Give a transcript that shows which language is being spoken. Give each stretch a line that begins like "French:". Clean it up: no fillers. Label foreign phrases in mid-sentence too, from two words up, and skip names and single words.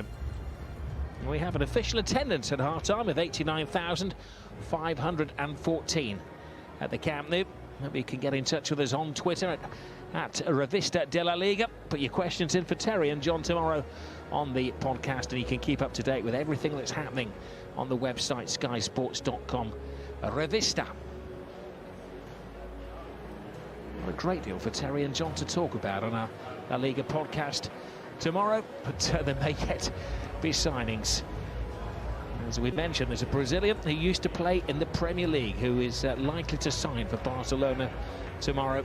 English: We have an official attendance at half-time with 89,514 at the Camp Nou. Maybe you can get in touch with us on Twitter at Revista de la Liga. Put your questions in for Terry and John tomorrow on the podcast, and you can keep up to date with everything that's happening on the website skysports.com. Revista. What a great deal for Terry and John to talk about on our La Liga podcast tomorrow, but there may yet be signings. As we mentioned, there's a Brazilian who used to play in the Premier League who is likely to sign for Barcelona tomorrow.